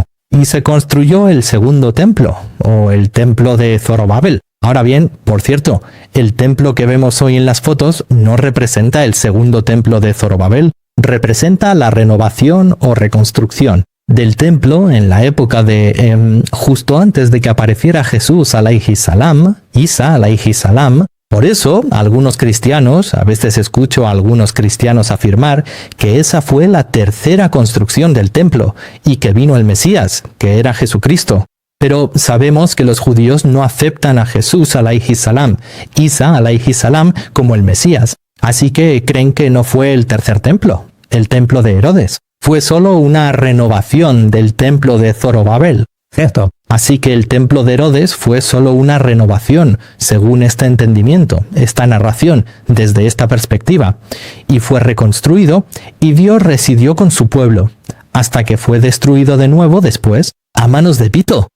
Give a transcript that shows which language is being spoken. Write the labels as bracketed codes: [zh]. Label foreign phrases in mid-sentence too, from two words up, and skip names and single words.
[es] Y se construyó el segundo templo, o el templo de Zorobabel. Ahora bien, por cierto, el templo que vemos hoy en las fotos no representa el segundo templo de Zorobabel, representa la renovación o reconstrucción del templo en la época de justo antes de que apareciera Jesús [ar] عليه السلام, [es] Isa [ar] عليه السلام. [es] Por eso, algunos cristianos, a veces escucho a algunos cristianos afirmar que esa fue la tercera construcción del templo y que vino el Mesías, que era Jesucristo. Pero sabemos que los judíos no aceptan a Jesús [ar] عليه السلام, [es] Isa [ar] عليه السلام, [es] como el Mesías. Así que creen que no fue el tercer templo, el templo de Herodes. Fue solo una renovación del templo de Zorobabel. Cierto. Así que el templo de Herodes fue solo una renovación, según este entendimiento, esta narración, desde esta perspectiva, y fue reconstruido, y Dios residió con su pueblo, hasta que fue destruido de nuevo después, a manos de Tito.